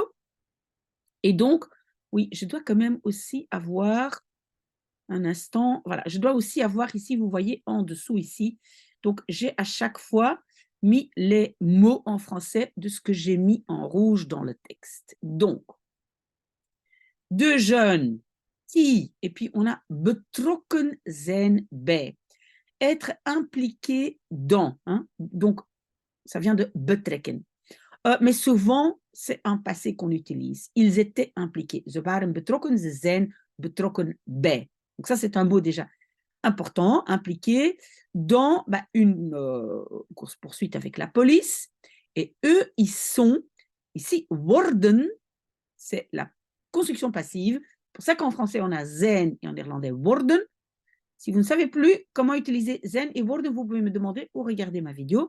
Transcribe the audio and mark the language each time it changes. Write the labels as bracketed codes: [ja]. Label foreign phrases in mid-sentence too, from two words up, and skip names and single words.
[fr] Et donc, oui, je dois quand même aussi avoir un instant. Voilà, je dois aussi avoir ici, vous voyez, en dessous ici. Donc, j'ai à chaque fois mis les mots en français de ce que j'ai mis en rouge dans le texte. Donc, 2 jeunes qui, et puis on a [nl] betrokken zijn bij, [fr] être impliqué dans. Hein? Donc, ça vient de betrekken. Mais souvent, c'est un passé qu'on utilise. Ils étaient impliqués. [nl] Ze waren betrokken, ze zijn betrokken bij. [fr] Donc ça, c'est un mot déjà important, impliqué dans une course-poursuite avec la police. Et eux, ils sont, ici, worden, c'est la construction passive. C'est pour ça qu'en français, on a zijn et en néerlandais worden. Si vous ne savez plus comment utiliser zijn et worden, vous pouvez me demander ou regarder ma vidéo.